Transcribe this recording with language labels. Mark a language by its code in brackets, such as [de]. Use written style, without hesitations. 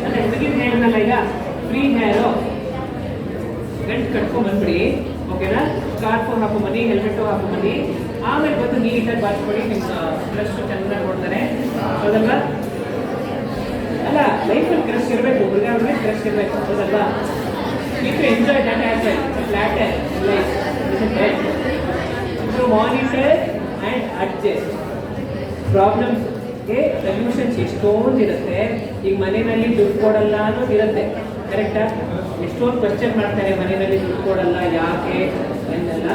[kn] ಅಂದ್ರೆ ಹುಡುಗಿನ ಹೇಳಿದ್ನಲ್ಲ ಈಗ ಫ್ರೀ ಹೇರು ಗಂಟು ಕಟ್ಕೊಂಡ್ ಬಂದ್ಬಿಡಿ, ಓಕೆನಾ? ಸ್ಕಾರ್ಫ್ ಹಾಕೊಂಬನ್ನಿ, ಹೆಲ್ಮೆಟ್ ಹಾಕೊಂಬನ್ನಿ, ಆಮೇಲೆ ಬಂದು ನೀಟಾಗಿ ಬಾಚ್ಕೊಡಿ, ನಿಮ್ಮ ಬ್ರಷ್ ಚೆನ್ನಾಗಿ ನೋಡ್ತಾರೆ, ಹೌದಲ್ವಾ? ಅಲ್ಲ, ಲೈಫಲ್ಲಿ ಕ್ರಶ್ ಇರಬೇಕು, ಹುಡುಗ ಕ್ರಶ್ ಇರಬೇಕು, ಹೌದಲ್ವಾ? [en] If you enjoy that as well, it's a flatter life, isn't it? So monitor and adjust. [kn] Problems ಗೆ ಸೊಲ್ಯೂಷನ್ಸ್ ಎಷ್ಟೊಂದು ಇರುತ್ತೆ. ಈಗ ಮನೆಯಲ್ಲಿ ದುಡ್ಡು ಕೊಡಲ್ಲ ಅನ್ನೋದು ಇರುತ್ತೆ, ಕರೆಕ್ಟಾ? ಎಷ್ಟೊಂದು ಕ್ವಶನ್ ಮಾಡ್ತಾರೆ, ಮನೆಯಲ್ಲಿ ದುಡ್ಡು ಕೊಡಲ್ಲ ಯಾಕೆ ಎಂದೆಲ್ಲ.